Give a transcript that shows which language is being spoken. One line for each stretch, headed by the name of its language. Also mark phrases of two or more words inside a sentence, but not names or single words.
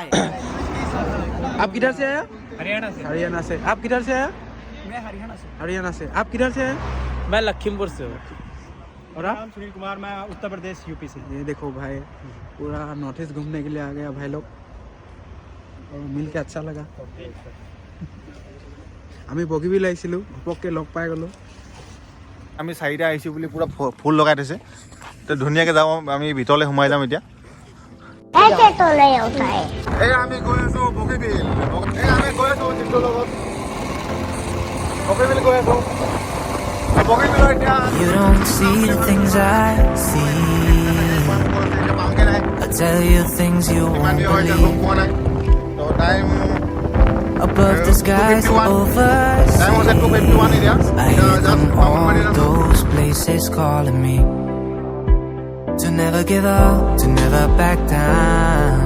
Hindi: आप किधर से आया? हरियाणा से। हरियाणा से। आप किधर से आया? मैं हरियाणा से। हरियाणा से। आप किधर से आए? मैं लखीमपुर से हूँ। और आप? सुनील कुमार, मैं उत्तर प्रदेश यूपी से। ये देखो भाई, पूरा नॉर्थ ईस्ट घूमने के लिए आ गया भाई लोग, और मिल के अच्छा लगा।
Assamese: আমি বগীবিল আহিছিলোঁ, ঘপককৈ লগ পাই গ'লোঁ। আমি চাৰিটা আহিছোঁ বুলি পুৰা ফুল লগাই থৈছে, তো ধুনীয়াকৈ যাওঁ। আমি ভিতৰলৈ সোমাই যাম এতিয়া। এই আমি গৈ আছোঁ বগীবিল। এই আমি গৈ আছোঁ চিন্টুৰ লগত বগীবিল গৈ আছোঁ। বগীবিলৰ এতিয়া
English: You don't see the things I see. I tell you things you won't believe.
Assamese: তো টাইম
English: Above the skies overseas, I hear them all those places calling me to never give up, to never back down.